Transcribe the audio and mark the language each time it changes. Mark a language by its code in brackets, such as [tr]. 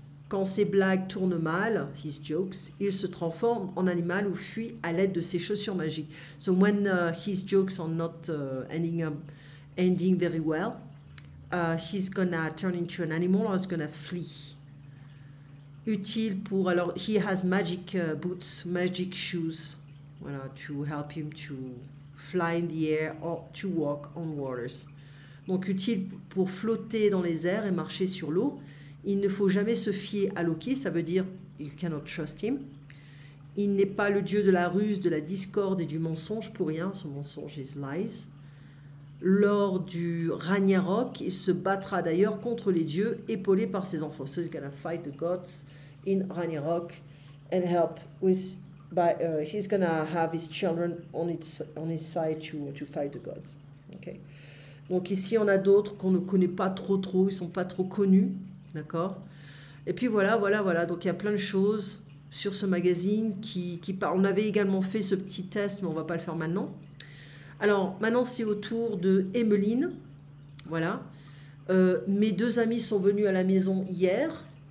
[fr] Quand ses blagues tournent mal, his jokes, il se transforme en animal ou fuit à l'aide de ses chaussures magiques. [en] So when his jokes are not ending very well, he's gonna turn into an animal or he's gonna flee. Utile pour, alors, he has magic boots, magic shoes, voilà, to help him to fly in the air or to walk on waters. [fr] Donc utile pour flotter dans les airs et marcher sur l'eau. Il ne faut jamais se fier à Loki, ça veut dire you cannot trust him. Il n'est pas le dieu de la ruse, de la discorde et du mensonge pour rien, son mensonge is lies. Lors du Ragnarok, il se battra d'ailleurs contre les dieux, épaulé par ses enfants. [en] So he's gonna fight the gods in Ragnarok and help with. He's gonna have his children on his side to fight the gods. Okay. [fr] Donc ici on a d'autres qu'on ne connaît pas trop, ils sont pas trop connus, d'accord. Et puis voilà. Donc il y a plein de choses sur ce magazine qui parlent. On avait également fait ce petit test, mais on va pas le faire maintenant. Alors, maintenant, c'est au tour de Emmeline. Voilà. Mes 2 amis sont venus à la maison hier.